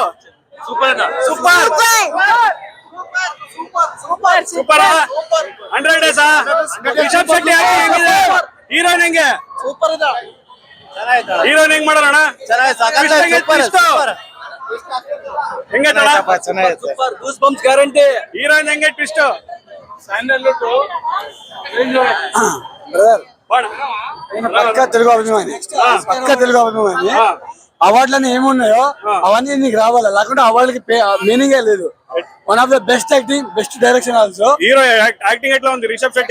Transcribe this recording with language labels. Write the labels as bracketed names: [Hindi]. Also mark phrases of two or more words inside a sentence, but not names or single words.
[English] ಸೂಪರ್ 100 days. [Kannada] ರಿಷಬ್ ಶೆಟ್ಟಿ ಹೆಂಗಿದೆ? ಹೀರೋಯಿನ್ ಹೆಂಗೆ? ಸೂಪರ್ ಇದೆ. ಹೀರೋಯಿನ್ ಹೆಂಗ್ ಮಾಡೋಣ? ಹೆಂಗೈತೆ? [English] super goosebumps guarantee. [Kannada] ಹೀರೋಯಿನ್ ಹೆಂಗೆ ಟ್ವಿಸ್ಟ್? ಸ್ಯಾಂಡಲ್ವುಡ್ [Telugu] పక్కా తెలుగు అభిమాని అవార్డులన్నీ ఏమున్నాయో అవన్నీ నీకు రావాలి, లేకుంటే అవార్డులకి మీనింగే లేదు. [English] one of the best acting, best direction also. hero acting [Telugu] ఎట్లా ఉంది? రిషబ్ శెట్టి